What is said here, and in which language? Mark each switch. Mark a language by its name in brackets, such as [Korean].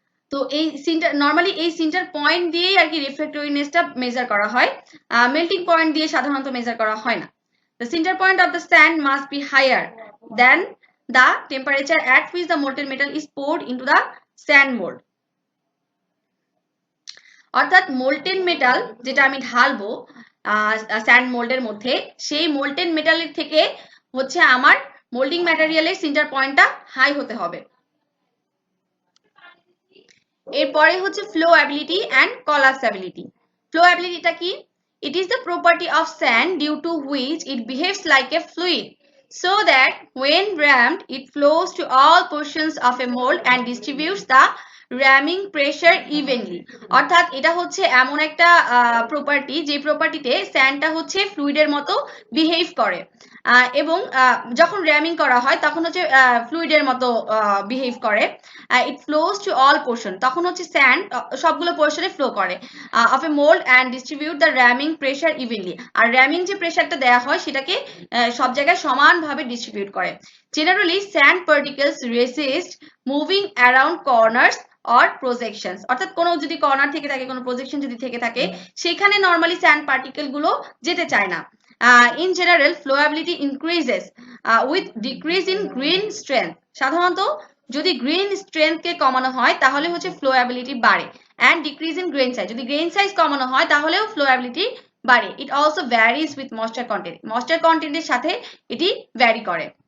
[Bangla] তো এই নরমালি এই সিন্টার পয়েন্ট দিয়েই আর কি রিফ্র্যাক্টোরিনেসটা মেজার করা হয়, মেল্টিং পয়েন্ট দিয়ে সাধারণত মেজার করা হয় না। [English] The center point of the sand must be higher than the temperature at which the molten metal is poured into the sand mold. [Bangla] অর্থাৎ মোল্টেন মেটাল যেটা আমি ঢালবো স্যান্ড মোল্ডের মধ্যে, সেই মোল্টেন মেটালের থেকে হচ্ছে আমার মোল্ডিং ম্যাটেরিয়ালের সিন্টার পয়েন্টটা হাই হতে হবে। এরপরে হচ্ছে flowability and collapsibility. Flowabilityটা কি? [English] It is the property of sand due to which it behaves like a fluid, so that when rammed it flows to all portions of a mold and distributes the ramming pressure evenly. [Bangla] অর্থাৎ এটা হচ্ছে এমন একটা property যে প্রপার্টিতে স্যান্ডটা হচ্ছে ফ্লুইডের মতো behave করে, এবং যখন র্যামিং করা হয় তখন হচ্ছে ফ্লুইডের মতো বিহেভ করে। [English] it flows to all portion, [Bangla] তখন হচ্ছে স্যান্ড সবগুলো পোর্শনে ফ্লো করে [English] Of a mould and distribute the ramming pressure evenly. [Bangla] আর র্যামিং যে প্রেশারটা দেওয়া হয় সেটাকে সব জায়গায় সমানভাবে ডিস্ট্রিবিউট করে। [English] generally sand particles resist moving around corners or projections, [Bangla] অর্থাৎ কোনো যদি কর্নার থেকে থাকে, কোনো প্রজেকশন যদি থেকে থাকে, সেখানে নরমালি স্যান্ড পার্টিকেল গুলো যেতে চায় না। [English] In general, flowability increases with decrease in grain strength. [Bangla] সাধারণত যদি গ্রেন স্ট্রেংথকে কমানো হয় তাহলে হচ্ছে ফ্লোয়াবিলিটি বাড়ে, [English] and decrease in grain size, [Bangla] যদি গ্রেন সাইজ কমানো হয় তাহলেও ফ্লোয়াবিলিটি বাড়ে। [English] It also varies with moisture content, [Bangla] moisture কন্টেন্টের সাথে এটি ভ্যারি করে।